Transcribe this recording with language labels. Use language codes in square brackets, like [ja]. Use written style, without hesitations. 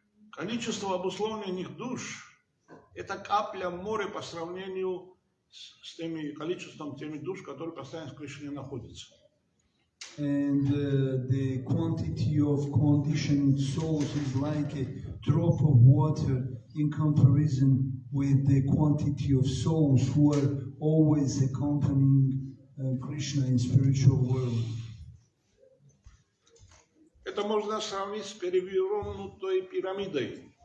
[ru] Количество обусловленных душ – это капля в море по сравнению с теми количеством теми душ, которые постоянно в Кришне находятся. [en] And the quantity of conditioned souls is like a drop of water in comparison with the quantity of souls who are always accompanying Krishna in spiritual world. [ru] Это можно сравнить с перевернутой пирамидой.